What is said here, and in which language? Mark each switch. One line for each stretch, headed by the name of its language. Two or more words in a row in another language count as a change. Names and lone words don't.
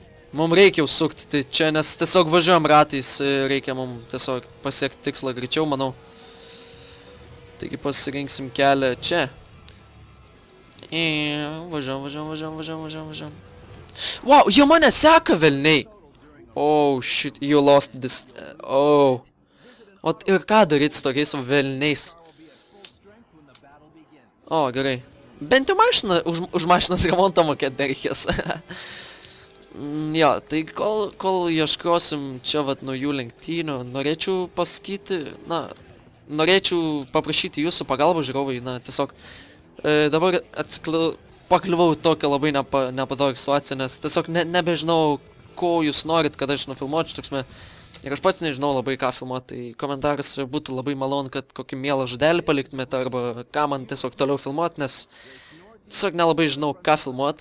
Lithuanian: Mums reikia užsukti, tai čia, nes tiesiog važiuojam ratais, reikia mums tiesiog pasiekti tikslą greičiau, manau. Taigi pasirinksim kelią čia. Važiuojam. Wow, jie mane seka, velniai!
English: Oh, shit, you lost this. Oh.
Lithuanian: O ir ką daryti su tokiais velniais? O, gerai. Bent jau mašiną, už mašinas remontą mokėti nereikės. Jo, tai kol ieškosim čia vat naujų lenktynių, norėčiau pasakyti, norėčiau paprašyti jūsų pagalbą, žiūrovai, tiesiog dabar pakliuvau tokią labai nepadorą situaciją, nes tiesiog nebežinau, ko jūs norit, kad aš nufilmuočiau, toksme, ir aš pats nežinau labai ką filmuoti, tai komentaras būtų labai malonu, kad kokį mielą žodelį paliktumėte, arba ką man tiesiog toliau filmuoti, nes tiesiog nelabai žinau, ką filmuoti.